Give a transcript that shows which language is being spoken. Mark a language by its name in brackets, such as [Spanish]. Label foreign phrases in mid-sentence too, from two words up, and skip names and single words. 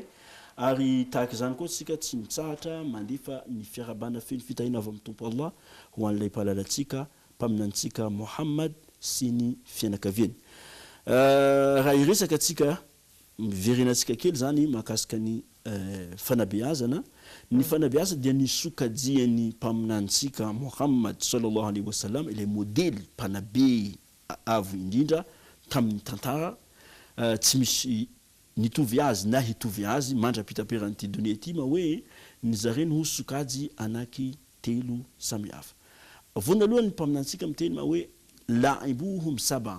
[Malagasy] Ary tahaka izany koa tsika tsy mitsahatra mandefa ny fiarabana feny fitahina avy amin'ny tompo Allah ho an'ilay mpalalatsika mpaminantsika Muhammad sy ny fianakaviany. Raha iresaka tsika miverenantsika kely zany mahakasika ny fanabeazana. Ny fanabeazana dia ny sokajian'ny mpaminantsika Muhammad [Arabic] صلى الله عليه وسلم [Malagasy] ilay modely mpanabe avo indrindra tamin'ny tantara tsy misy nitovy azy na hitovy azy mandrapitaperan'ity donia ity ma hoe ny zareny ho sokajy anaky telo samihafa. Voanalohany ny mpaminantsika miteny ma hoe [Arabic] لاعبهم سبعا.